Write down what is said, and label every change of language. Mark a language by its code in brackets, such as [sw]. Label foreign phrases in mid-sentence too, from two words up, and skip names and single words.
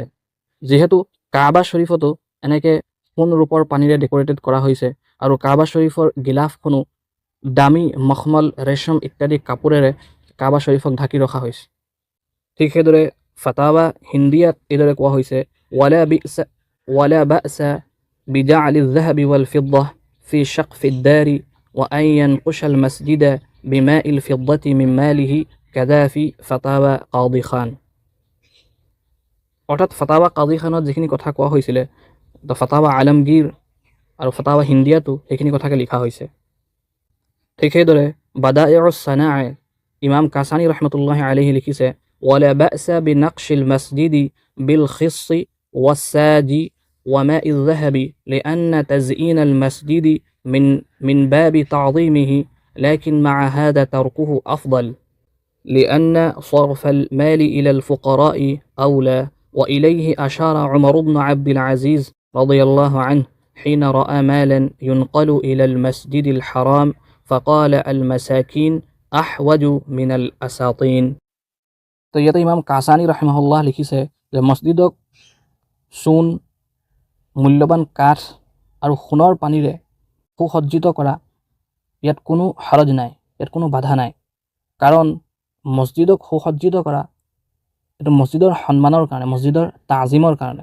[as] যিহেতু কাবা শ্বৰীফতো এনেকৈ সোণ ৰূপৰ পানীৰে ডেকৰেটেড কৰা হৈছে আৰু কাবা শ্বৰীফৰ গিলাফখনো দামী মখমল ৰেচম ইত্যাদি কাপোৰেৰে কাবা শ্বৰীফক ঢাকি ৰখা হৈছে। ঠিক সেইদৰে ফাতাৱা হিন্দিয়াত এইদৰে কোৱা হৈছে [ar] ولا بأس بجعل الذهب والفضة في شقف الدار وأن ينقش المسجد بماء الفضة من ماله كذا في ফাতাৱা কাদি খান। [as] অৰ্থাৎ ফাতাৱা কাদি খানত যিখিনি কথা কোৱা হৈছিলে তো ফাতাৱা আলমগীৰ আৰু ফাতাৱা হিন্দিয়াতো সেইখিনি কথাকে লিখা হৈছে। ঠিক সেইদৰে বাদাইউছ সানাআ ইমাম কাছানী [ar] رحمة الله عليه লিখিছে ولا بأس بنقش المسجد بالجص والساج وماء الذهب لأن تزيين المسجد من باب تعظيمه لكن مع هذا تركه أفضل لأن صرف المال إلى الفقراء أولى وإليه أشار عمر بن عبد العزيز رضي الله عنه حين رأى مالا ينقل إلى المسجد الحرام فقال المساكين أحوج من الأساطين. [as] তো ইয়াতে ইমাম কাছানী ৰহিমাহুল্লাহ লিখিছে যে মছজিদক চূণ, মূল্যৱান কাঠ আৰু সোণৰ পানীৰে সুসজ্জিত কৰা ইয়াত কোনো হৰজ নাই, ইয়াত কোনো বাধা নাই। কাৰণ মছজিদক সুসজ্জিত কৰা এইটো মছজিদৰ সন্মানৰ কাৰণে, মছজিদৰ তাজিমৰ কাৰণে।